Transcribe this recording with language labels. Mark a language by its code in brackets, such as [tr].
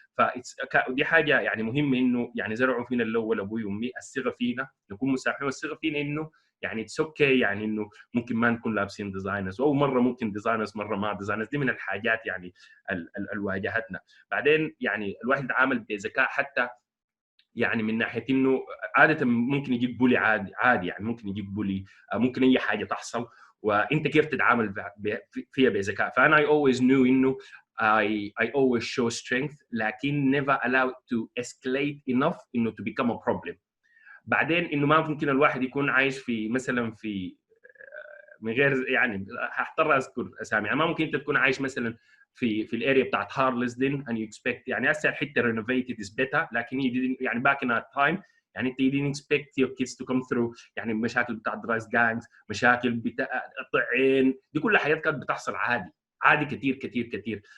[ar] فدي حاجه يعني مهمه انه يعني زرعوا فينا الاول ابوي وامي الثقه فينا، نكون مسامحين والثقه فينا انه يعني اتس اوكي يعني انه ممكن ما نكون لابسين ديزاينرز او مره ممكن ديزاينرز مره ما ديزاينرز. دي من الحاجات يعني اللي واجهتنا. بعدين يعني الواحد يتعامل بذكاء حتى يعني من ناحيه انه عاده ممكن يجيب بولي عادي يعني ممكن يجيب بولي، ممكن اي حاجه تحصل وانت كيف تتعامل فيها بذكاء. فانا [en] I always knew [ar] انه [en] I always show strength [ar] لكن [en] never allow it to escalate enough انه to become a problem. [ar] بعدين انه ما ممكن الواحد يكون عايش في مثلا في من غير يعني هضطر اذكر اسامي، يعني ما ممكن انت تكون عايش مثلا في الاريا بتاعت هارلسدن [en] and you expect [ar] يعني هسه الحته [en] renovated is better [ar] لكن يعني [en] back in that time [ar] يعني انت [en] you didn't expect your kids to come through [ar] يعني مشاكل بتاعت درايس جانجز، مشاكل بتاع طعين، دي كلها حاجات كانت بتحصل عادي كثير كثير كثير.